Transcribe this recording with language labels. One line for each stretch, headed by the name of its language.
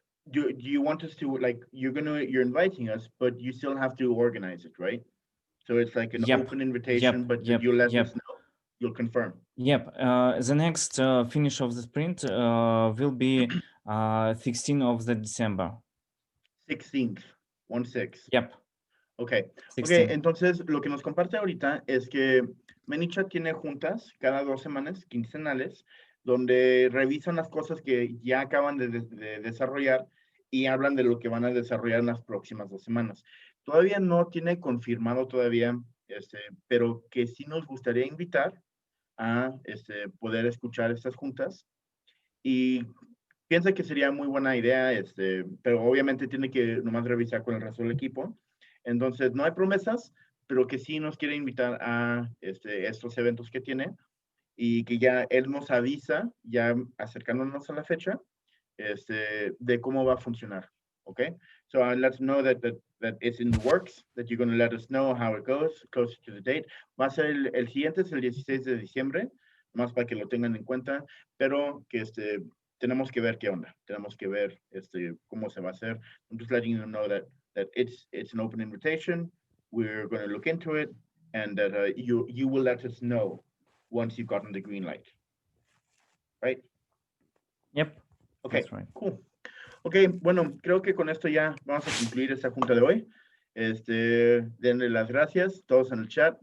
English: Do you want us to, like, you're inviting us, but you still have to organize it, right? So it's like an Yep, open invitation, yep, but that yep, you let us yep, know, you'll confirm. yep. The next finish of the sprint will be 16th of the December. 16th, 1/6. Yep, Okay. Ok, 16.
Spanish: entonces lo que nos comparte ahorita es que Manychat tiene juntas cada 2 semanas, quincenales, donde revisan las cosas que ya acaban de desarrollar y hablan de lo que van a desarrollar en las próximas 2 semanas. Todavía no tiene confirmado todavía, pero que sí nos gustaría invitar a poder escuchar estas juntas y piensa que sería muy buena idea, pero obviamente tiene que nomás revisar con el resto del equipo. Entonces, no hay promesas, pero que sí nos quiere invitar a estos eventos que tiene y que ya él nos avisa, ya acercándonos a la fecha, de cómo va a funcionar.
English: Okay? So let's know that it's in the works, that you're going to let us know how it goes, closer to the date.
Spanish: Va a ser el siguiente, es el 16 de diciembre, más para que lo tengan en cuenta, pero que tenemos que ver qué onda, tenemos que ver cómo se va a hacer.
English: I'm just letting you know that it's an open invitation. We're going to look into it, and that you will let us know once you've gotten the green light. Right? Yep, Okay, that's right. cool.
Spanish: Ok, bueno, creo que con esto ya vamos a concluir esta junta de hoy. Denle las gracias, todos en el chat.